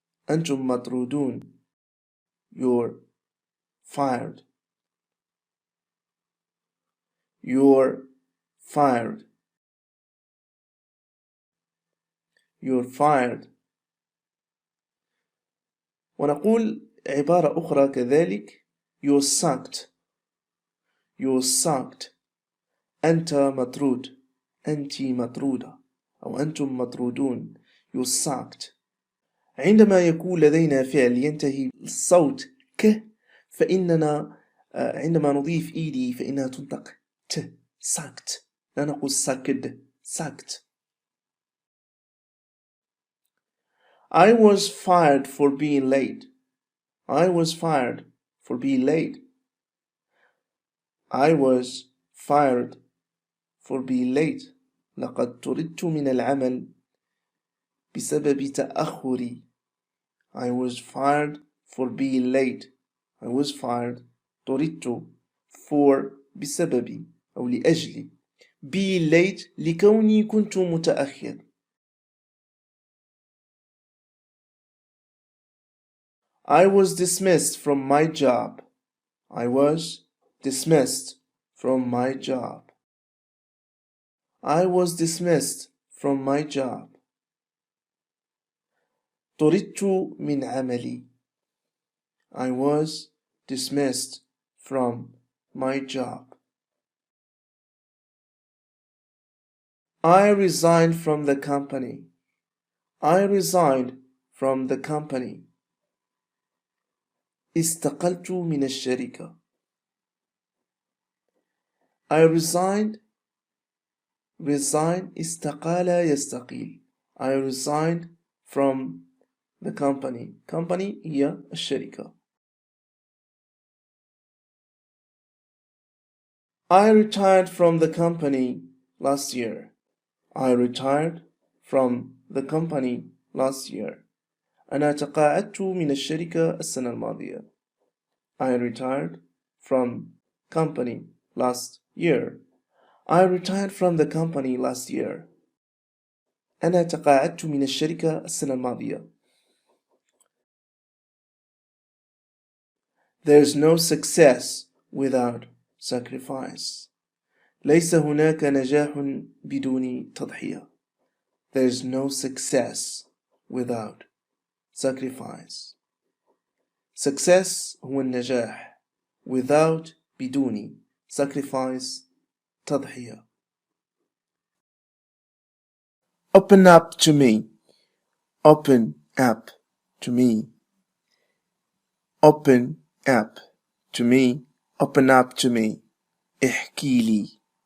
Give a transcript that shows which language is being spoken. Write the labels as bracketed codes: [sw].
[ar] أنتم مطرودون. [en] You're fired. you're fired you're fired. [ar] ونقول عبارة أخرى كذلك [en] you're sucked [ar] أنت مطرود أنت مطرودة أو أنتم مطرودون you're sucked. عندما يكون لدينا فعل ينتهي الصوت ك فإننا عندما نضيف إيدي فإنها تنطق ت sucked لا نقول sucked. [en] I was fired for being late. I was fired for being late. I was fired for being late. [ar] لقد طردت من العمل بسبب تأخري. [en] I was fired for being late. I was fired. [ar] طردت for بسبب أو لأجل. [en] being late [ar] لكوني كنت متأخر. [en] I was dismissed from my job. I was dismissed from my job. I was dismissed from my job. [ar] طردت من عملي. [en] I was dismissed from my job. I resigned from the company. I resigned from the company. [ar] استقلت من الشركة. [en] I resigned. [ar] Resign استقال يستقيل. [en] I resigned from the company. [ar] Company هي الشركة. [en] I retired from the company last year. I retired from the company last year. [ar] أنا تقاعدت من الشركة السنة الماضية. [en] I retired from company last year. I retired from the company last year. [ar] أنا تقاعدت من الشركة السنة الماضية. [en] There's no success without sacrifice. [ar] ليس هناك نجاح بدون تضحية. [en] There's no success without sacrifice. [ar] Success هو النجاح. Without بدون. Sacrifice تضحية. [en] Open up to me. Open up to me. Open up to me. Open up to me. [ar] احكي لي.